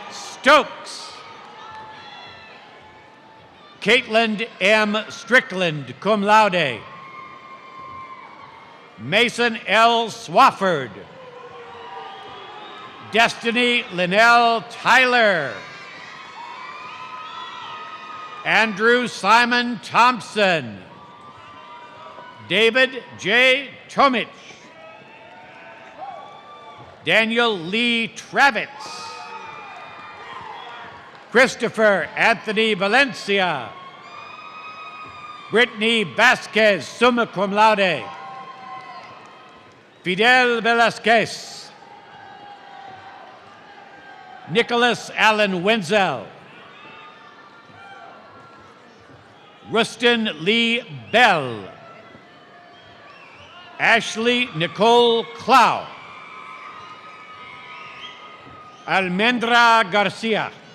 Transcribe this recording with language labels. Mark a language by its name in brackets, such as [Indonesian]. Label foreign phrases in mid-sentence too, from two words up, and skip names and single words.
[English] Stokes. Caitlin M. Strickland, [Latin] cum laude. [English] Mason L. Swafford. Destiny Linnell Tyler. Andrew Simon Thompson. David J. Tomich. Daniel Lee Travitz. Christopher Anthony Valencia. Brittany Vasquez, [Latin] summa cum laude. [English] Fidel Velasquez. Nicholas Allen Wenzel. Rustin Lee Bell. Ashley Nicole Clow. Almendra Garcia.